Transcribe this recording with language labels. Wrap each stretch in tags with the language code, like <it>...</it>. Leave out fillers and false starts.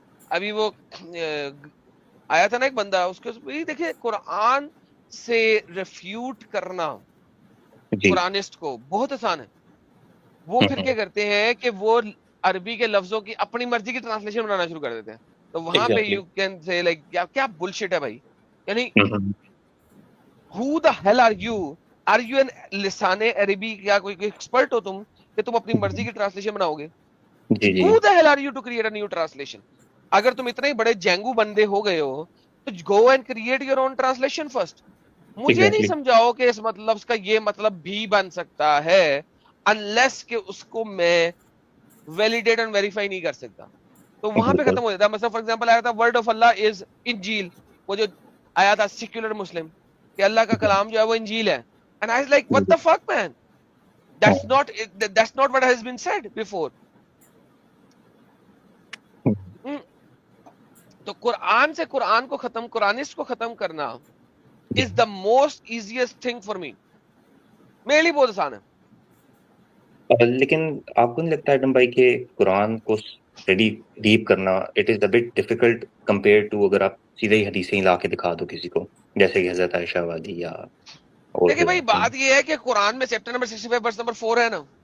<ur>ابھی وہ آیا تھا نا ایک بندہ، اس کے دیکھیں قرآن سے ریفیوٹ کرنا جی قرآنسٹ کو بہت آسان ہے. وہ پھر کیا کرتے ہیں کہ وہ عربی کے لفظوں کی اپنی مرضی کی ٹرانسلیشن بنانا شروع کر دیتے ہیں. تو وہاں پہ exactly.</ur> <en>you can say like</en> <ur>کیا</ur> <en>bullshit</en> <ur>ہے بھائی. یعنی</ur> <en>who the hell are you? Are you an</en> <ur>لسان عربی کیا کوئی ایکسپرٹ ہو تم کہ تم اپنی مرضی کی ٹرانسلیشن بناؤ گے؟ جی جی</ur> <en>Who the hell are you to create a new translation?</en> <ur>اگر تم اتنے بڑے جینگو بندے ہو گئے ہو تو</ur> <en>go and create your own translation first.</en> <ur>مجھے نہیں ایگزیکٹلی. سمجھاؤ کہ اس مطلب کا یہ مطلب بھی بن سکتا ہے unless کہ اس کو میں</ur> <en>validate and verify</en> <ur>نہیں کر سکتا. تو وہاں پہ بالکل. ختم ہو جاتا ہے. مثلا فار ایگزامپل آیا تھا</ur> <en>word of اللہ is انجیل،</en> <ur>وہ جو آیا تھا سیکولر مسلم کہ اللہ کا کلام جو ہے وہ انجیل ہے.</ur> <en>And I was like what the fuck man, that's not what has been said before.</en> <ur>تو قرآن سے قرآن کو ختم، قرآنسٹ کو ختم کرنا</ur> <en>is the most easiest thing for me.</en> <ur>میرے لیے بہت آسان ہے. لیکن آپ کو نہیں لگتا ایڈم بھائی کہ قرآن کو اسٹڈی ڈیپ کرنا</ur> <en>it is a bit difficult compare to</en> <ur>اگر آپ سیدھے ہی حدیثیں لا کے دکھا دو کسی کو، جیسے کہ حضرت عائشہ والی یا اور دیکھیں بھائی حضرات. بات یہ ہے کہ قرآن میں چیپٹر نمبر 65 ورس نمبر 4 ہے نا،</ur>